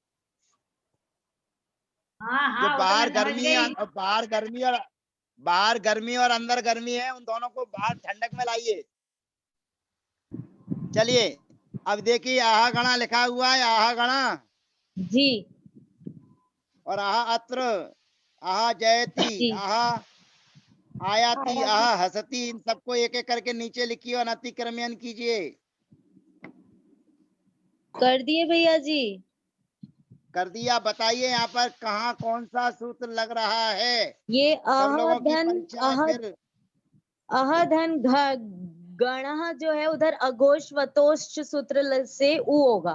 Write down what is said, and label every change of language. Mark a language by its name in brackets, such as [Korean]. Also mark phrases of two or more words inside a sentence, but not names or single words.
[Hindi] हाँ जो हाँ, वो तो बाहर मैं समझ गर्मी है, गई। बाहर गर्मी और अंदर गर्मी है, उन दोनों को बाहर ठंडक में लाइए। चलिए, अब देखिए आहा गणा लिखा हुआ है। [Sanskrit] आहा गणा [Hindi] जी [Sanskrit] और आहा अत्र, आहा जयति, [Hindi] जी [Sanskrit] आहा आयाति, आयाति। आहा हसती, [Hindi] इन सबको एक एक करके नीचे लिखिए और अतिक्रमण कीजिए। कर दिए भैया जी। कर दिया। बताइए यहाँ पर कहाँ कौन सा सूत्र लग रहा है? ये सब लोगों की अहधन परीक्षा है फिर। अहधन गण जो है उधर अघोष वतोष्ठ सूत्र से उ होगा।